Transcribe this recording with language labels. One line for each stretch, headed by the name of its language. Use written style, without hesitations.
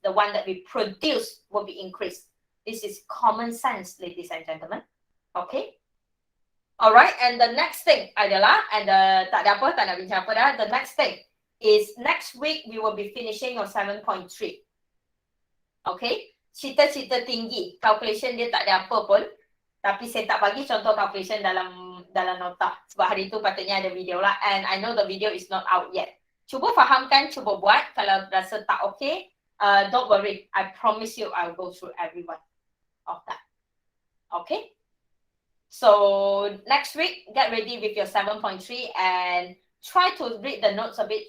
English: The one that we produce will be increased. This is common sense, ladies and gentlemen. Okay? Alright, and the next thing
Malay: adalah, and tak ada apa, tak nak bincang apa dah.
English: The next thing is next week we will be finishing on 7.3.
Malay: Okay? Cita-cita tinggi. Calculation dia tak ada apa pun. Tapi saya tak bagi contoh calculation dalam nota. Sebab hari tu patutnya ada video lah.
English: And I know the video is not out yet.
Malay: Cuba fahamkan, cuba buat. Kalau rasa tak okay,
English: don't worry. I promise you I'll go through every one of that. Okay? So next week, get ready with your 7.3 and try to read the notes a bit.